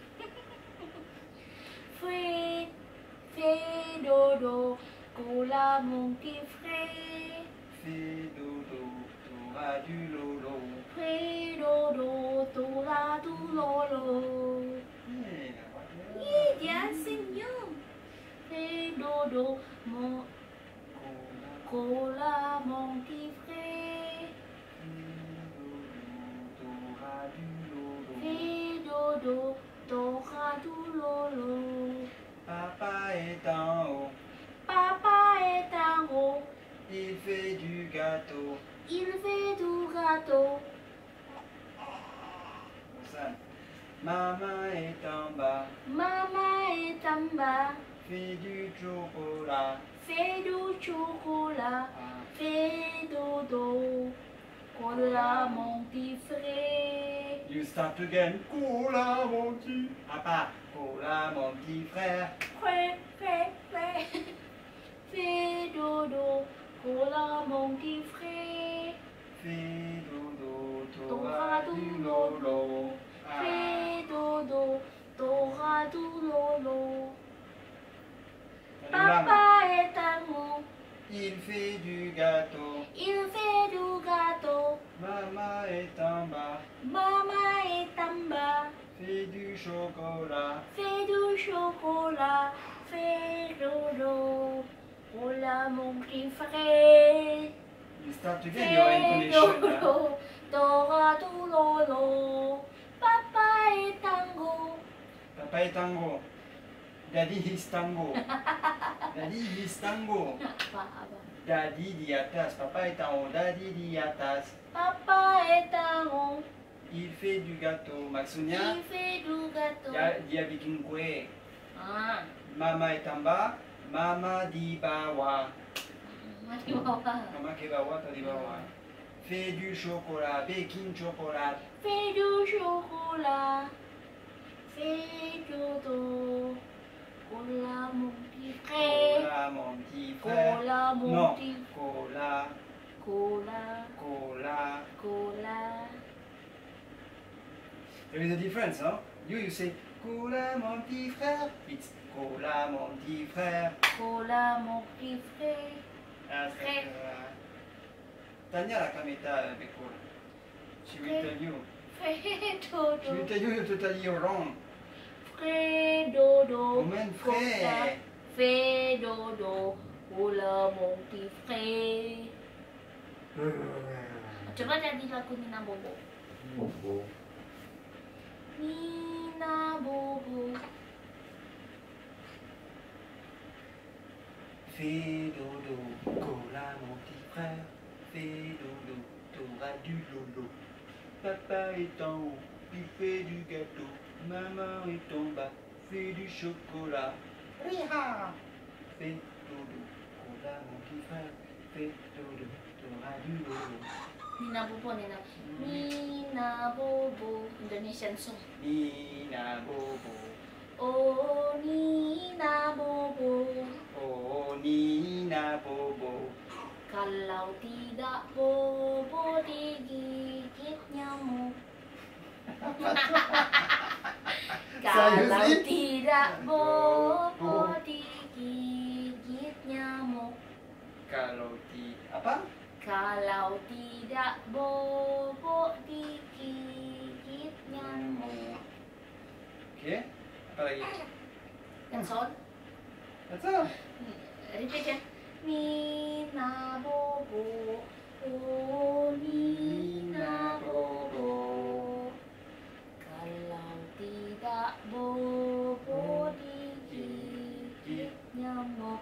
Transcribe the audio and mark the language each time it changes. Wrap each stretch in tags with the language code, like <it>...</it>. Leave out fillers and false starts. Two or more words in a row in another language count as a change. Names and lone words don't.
<fr>Fais dodo, cola mon petit frère. Fais dodo, t'auras du lolo. Fais dodo, t'auras du lolo. Hey, la voix.</fr> <id>Ih, dia senyum.</id> <fr>Fais dodo, mon cola mon petit frère. T'auras du lolo. Fais dodo, t'auras du lolo. Papa est en haut, Papa est en haut, il fait du gâteau. il fait du gâteau. Ça. Maman est en bas, Maman est en bas, fait du chocolat. fait du chocolat. Ah. Fais dodo, cola mon petit frère.</fr> <en>You start again.</en> <fr>Cola mon petit papa, cola mon petit frère. Frère, frère, frère. Fais dodo, cola mon petit frère. Fais dodo, T'auras t'auras du du lolo. lolo. Ah. Fais dodo, t'auras du lolo. Allez, maman. Papa est en haut, Il fait du gâteau. il fait du gâteau. Maman est en bas, Maman est en bas, fait du chocolat. fais du chocolat. Fais dodo, cola mon petit frère.</fr> <en>You start again your</en> <fr>Fais</fr> <en>intonation. Hein?</en> <fr>dodo, t'auras du lolo. Papa est en haut. Papa est tango.</fr> <en>Daddy is tango. Daddy is tango. Daddy</en> <id>di atas.</id> <fr>Papa est en haut.</fr> <id>Daddy di atas.</id> <fr>Papa est en haut, Il fait du gâteau. Maksudnya, il fait du gâteau.</fr> <id>dia bikin kue. Ah,</id> <fr>Mama est en bas.</fr> <id>Mama di bawah. mati bawah. Mama ke bawah atau di bawah?</id> <fr>Fait du chocolat.</fr> <en>Baking chocolat.</en> <fr>Fais du chocolat, fais dodo, cola mon petit frère, Cola mon petit frère. cola mon Non. petit, Cola. cola, Cola. cola.</fr> <en>There is a difference, huh? You say</en> <fr>cola mon petit frère.</fr> <en>It's</en> <fr>cola mon petit frère. Cola mon petit frère,</fr> <id>Frère. Tanya la kamita before.</id> <en>She will tell you.</en> <fr>fais</fr> <en>She will</en> <fr>dodo,</fr> <en>tell you totally wrong.</en> <fr>fais dodo, Comment cola, frère? fais dodo, cola mon petit frère.</fr> <id>Coba jadi lagu Nina Bobo. Nina Bobo.</id> <fr>Fais dodo, cola mon petit frère. Fais dodo, du lolo. Papa est en haut, il fait du gâteau. Maman est en bas, fait du chocolat. Riha! Fais dodo, cola mon petit frère. Fais dodo, t'auras du lolo.</fr> <en>Nina Bobo, Nina Bobo, Indonesian song.</en> <id>Nina Bobo, Oh Nina Bobo, oh Nina Bobo. kalau tidak Bobo digigit nyamuk. Kalau Serius, tidak Bobo digigit nyamuk. Kalau apa? Kalau tidak Bobo digigit nyamuk. Oke, apa lagi?</id> <en>That's all. That's all.</en> <id>Repeat ya. Nina Bobo, oh Nina Bobo. Kalau tidak Bobo digigit nyamuk.</id>